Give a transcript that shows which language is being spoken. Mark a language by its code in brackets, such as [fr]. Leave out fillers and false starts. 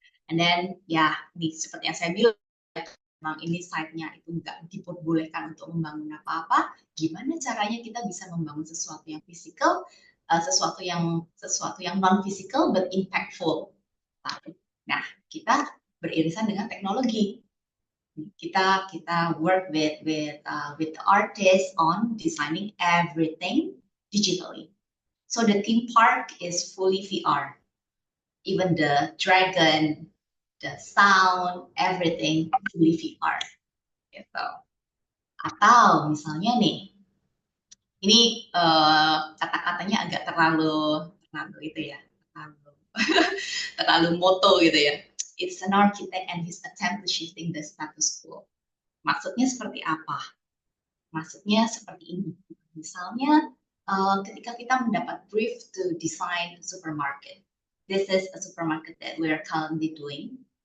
[en] And then [id] seperti yang saya bilang, memang ini site-nya itu nggak diperbolehkan untuk membangun apa-apa. Gimana caranya kita bisa membangun sesuatu yang fisikal, sesuatu yang non fisikal [en] but impactful. [id] Nah, kita beririsan dengan teknologi. [en] Kita work with the artists on designing everything digitally. So the theme park is fully VR. Even the dragon, the sound, everything fully VR. [id] Gitu. Atau misalnya nih, ini kata-katanya agak terlalu itu ya, terlalu moto gitu ya. [en] It's an architect and his attempt to shifting the status quo. [id] Maksudnya seperti apa? Maksudnya seperti ini. Misalnya, ketika kita mendapat brief [en] to design supermarket. This is a supermarket that we are currently doing.